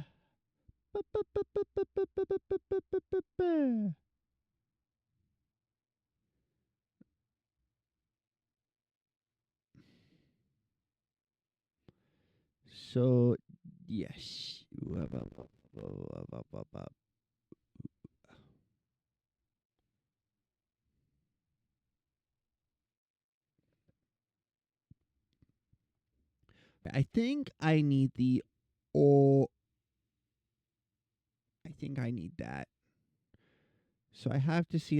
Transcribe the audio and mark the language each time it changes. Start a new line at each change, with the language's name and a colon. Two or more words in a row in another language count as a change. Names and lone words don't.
English: Ba, ba, ba, ba, ba, ba, ba, ba, ba, ba, ba, ba, ba. So, yes. Wah, ba, ba, ba, ba, ba, ba, ba. I think I need the oh. I think I need that. So I have to see.